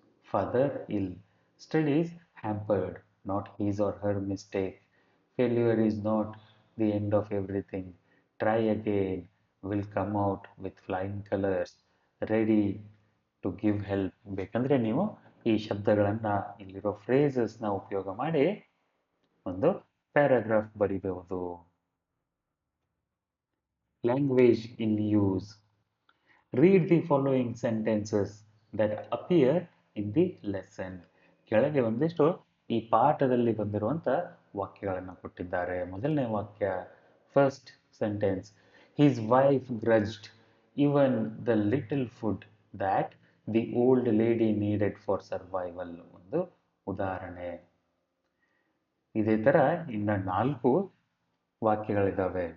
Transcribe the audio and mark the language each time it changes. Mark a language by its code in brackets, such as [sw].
[en] Father ill, studies hampered, not his or her mistake, failure is not the end of everything, try again, will come out with flying colours, ready to give help. [kn] ಬೇಕಂದ್ರೆ ನೀವು ಈ ಶಬ್ದಗಳನ್ನ, ಇಲ್ಲಿರೋ ಫ್ರೇಸಸ್ನ ಉಪಯೋಗ ಮಾಡಿ ಒಂದು paragraph ಬರಿಬಹುದು. [en] Language in use. Read the following sentences that appear in the lesson. [kn] ಕೆಳಗೆ ಒಂದಿಷ್ಟು ಈ ಪಾಠದಲ್ಲಿ ಬಂದಿರುವಂತ ವಾಕ್ಯಗಳನ್ನು ಕೊಟ್ಟಿದ್ದಾರೆ. ಮೊದಲನೇ ವಾಕ್ಯ, [en] First sentence. His wife grudged even the little food that the old lady needed for survival. [kn] ಒಂದು ಉದಾಹರಣೆ. ಇದೇ ತರ ಇನ್ನ 4 ವಾಕ್ಯಗಳಿದ್ದಾವೆ.